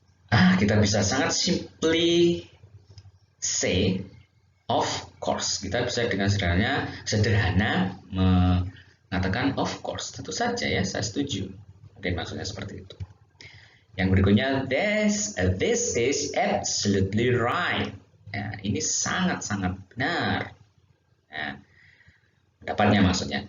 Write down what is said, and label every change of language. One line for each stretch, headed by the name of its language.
Indonesian: Kita bisa sangat
English: simply say of course.
Indonesian: Kita bisa dengan sederhana mengatakan
English: of course.
Indonesian: Tentu saja ya, saya setuju. Mungkin maksudnya seperti itu. Yang berikutnya,
English: this is absolutely right.
Indonesian: Ya, ini sangat-sangat benar. Ya, pendapatnya maksudnya.